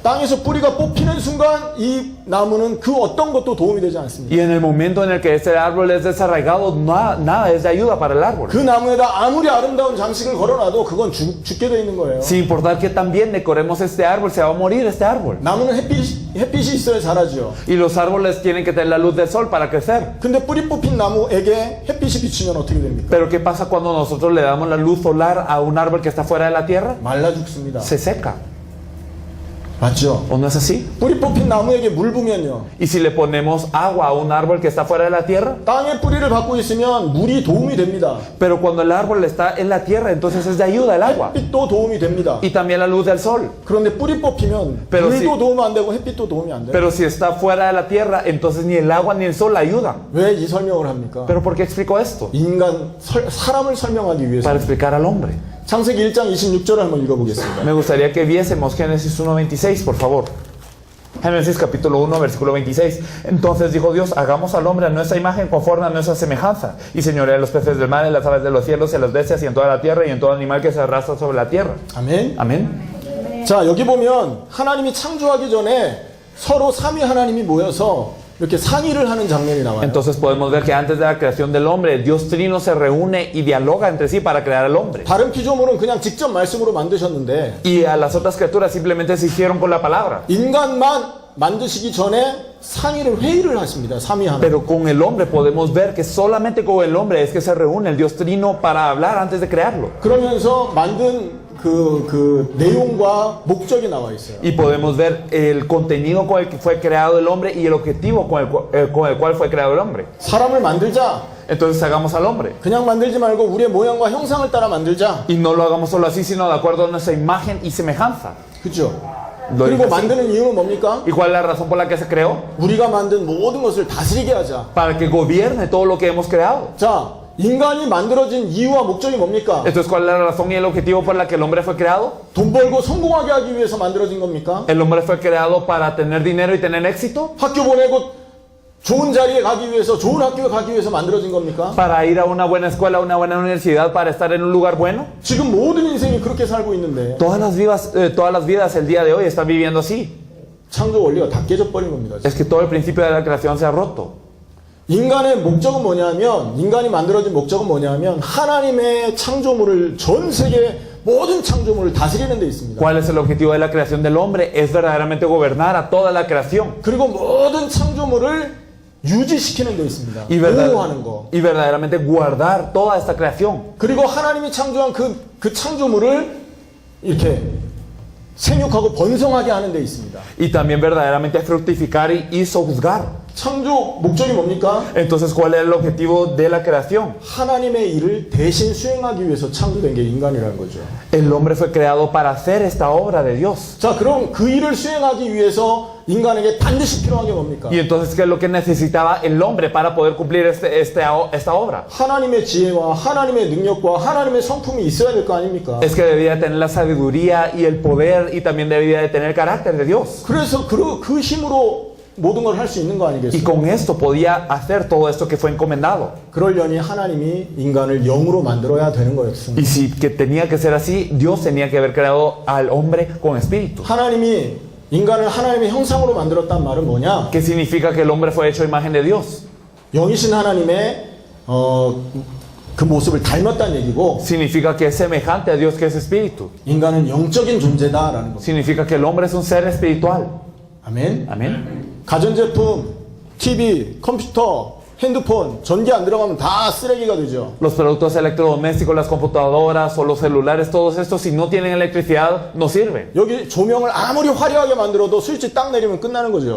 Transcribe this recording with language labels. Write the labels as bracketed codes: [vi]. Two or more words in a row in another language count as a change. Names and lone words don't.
[ko] 땅에서 뿌리가 뽑히는 순간 이 나무는 그 어떤 것도 도움이 되지 않습니다. [es] Y en el momento en el que ese árbol es desarraigado, nada es de ayuda para el árbol. [ko] 그 나무에다 아무리 아름다운 장식을 걸어놔도 그건 죽게 돼 있는 거예요. [es] Sin importar que tan bien decoremos este árbol, se va a morir este árbol. [ko] 나무는 햇빛이 있어야 자라죠. [es] Y los árboles tienen que tener la luz del sol para crecer. [ko] 근데 뿌리 뽑힌 나무에게 햇빛이 비치면 어떻게 됩니까? [es] Pero ¿qué pasa cuando nosotros le damos la luz solar a un árbol que está fuera de la tierra? [ko] 말라 죽습니다. [es] Se seca. [ko] 맞죠? [es] ¿O no es así? [ko] 뿌리 뽑힌 나무에게 물 부면요. [es] Y si le ponemos agua a un árbol que está fuera de la tierra, [ko] 땅에 뿌리를 받고 있으면 물이 도움이 됩니다. [es] pero cuando el árbol está en la tierra, entonces es de ayuda el agua. [ko] 햇빛도 도움이 됩니다. [es] Y también la luz del sol. [ko] 그런데 뿌리 뽑히면 [es] Pero [ko] 물도 [es] si- [ko] 도움 안 되고 햇빛도 도움이 안 돼요. [es] Pero si está fuera de la tierra, entonces ni el agua ni el sol ayudan. [ko] 왜 이 설명을 합니까? [es] ¿Pero por qué explico esto? [ko] 사람을 설명하기 위해서. [es] Para explicar al hombre. [ko] 창세기 1장 26절을 한번 읽어보겠습니다. [es] Me gustaría que viésemos Génesis 1:26, por favor. Génesis capítulo 1, versículo 26. Entonces dijo Dios, hagamos al hombre a nuestra imagen conforme a nuestra semejanza, y señorea en los peces del mar, en las aves de los cielos, en las bestias y en toda la tierra, y en todo animal que se arrastra sobre la tierra. [ko] 아멘. [es] Amén. [ko] 자, 여기 보면 하나님이 창조하기 전에 서로 삼위 하나님이 모여서 이렇게 상의를 하는 장면이 나와요. [es] Entonces podemos ver que antes de la creación del hombre, Dios Trino se reúne y dialoga entre sí para crear al hombre. [ko] 다른 피조물은 그냥 직접 말씀으로 만드셨는데 [es] Y a las otras criaturas simplemente se hicieron con la palabra. [ko] 인간만 만드시기 전에 상의를 회의를 하십니다. 삼위하나. [es] Pero con el hombre podemos ver que solamente con el hombre es que se reúne el Dios Trino para hablar antes de crearlo. [ko] 그러면서 만든 그 내용과 목적이 나와 있어요. [es] Y podemos ver el contenido con el que fue creado el hombre y el objetivo con el cual fue creado el hombre. [ko] 사람을 만들자. [es] Entonces hagamos al hombre. [ko] 그냥 만들지 말고 우리의 모양과 형상을 따라 만들자. [es] Y no lo hagamos solo así, sino de acuerdo a nuestra imagen y semejanza. [ko] 그죠? [es] Lo [ko] 그리고 [es] dice así. [ko] 만드는 이유는 뭡니까? [es] ¿Y cuál es la razón por la que se creó? [ko] 우리가 만든 모든 것을 다스리게 하자. [es] Para que gobierne todo lo que hemos creado. [ko] 자, 인간이 만들어진 이유와 목적이 뭡니까? [es] Entonces, ¿cuál es la razón y el objetivo por la que el hombre fue creado? [ko] 돈 벌고 성공하게 하기 위해서 만들어진 겁니까? [es] ¿El hombre fue creado para tener dinero y tener éxito? [ko] 학교 보내고 좋은 자리에 가기 위해서, 좋은 학교에 가기 위해서 만들어진 겁니까? [es] ¿Para ir a una buena escuela, a una buena universidad, para estar en un lugar bueno? [ko] 지금 모든 인생이 그렇게 살고 있는데 [es] Todas las vidas el día de hoy están viviendo así. [ko] 창조 원리가 다 깨져버린 겁니다. [es] Es que todo el principio de la creación se ha roto. [ko] 인간의 목적은 뭐냐면, 인간이 만들어진 목적은 뭐냐면 하나님의 창조물을, 전 세계 모든 창조물을 다스리는 데 있습니다. [es] ¿Cuál es el objetivo de la creación del hombre? Es verdaderamente gobernar a toda la creación. [ko] 그리고 모든 창조물을 유지시키는 데 있습니다. [es] Y, [ko] 보호하는 거. [es] y verdaderamente guardar toda esta creación. [ko] 그리고 하나님이 창조한 그 창조물을 이렇게 생육하고 번성하게 하는 데 있습니다. [es] Y también verdaderamente fructificar y sojuzgar. [ko] 창조 목적이 뭡니까? [es] Entonces, ¿cuál es el objetivo de la creación? [ko] 하나님의 일을 대신 수행하기 위해서 창조된 게 인간이라는 거죠. [es] El hombre fue creado para hacer esta obra de Dios. [ko] 자, 그럼 그 일을 수행하기 위해서 인간에게 반드시 필요한 게 뭡니까? [es] Y entonces, ¿qué es lo que necesitaba el hombre para poder cumplir esta obra? [ko] 하나님의 지혜와 하나님의 능력과 하나님의 성품이 있어야 될 거 아닙니까? [es] Es que debía tener la sabiduría y el poder y también debía de tener el carácter de Dios. [ko] 그래서 그 힘으로 모든 걸 할 수 있는 거 [es] Y [ko] 아니겠어요? [es] con esto podía hacer todo esto que fue encomendado. [ko] 그러려니 하나님이 인간을 영으로 만들어야 되는 거였습니다. [es] Y si que tenía que ser así, Dios tenía que haber creado al hombre con espíritu. [ko] 하나님이 인간을 하나님의 형상으로 만들었단 말은 뭐냐? [es] ¿Qué significa que el hombre fue hecho a imagen de Dios? [ko] 영이신 하나님의 그 모습을 닮았다는 얘기고, [es] Significa que es semejante a Dios que es espíritu. [ko] 인간은 영적인 존재다라는 겁니다. [es] Significa que el hombre es un ser espiritual. [ko] 아멘. [es] Amén. [ko] 가전제품, TV, 컴퓨터, 핸드폰, 전기 안 들어가면 다 쓰레기가 되죠. [es] Los productos electrodomésticos, las computadoras o los celulares, todos estos, si no tienen electricidad, no sirven. [ko] 여기 조명을 아무리 화려하게 만들어도 스위치 딱 내리면 끝나는 거죠.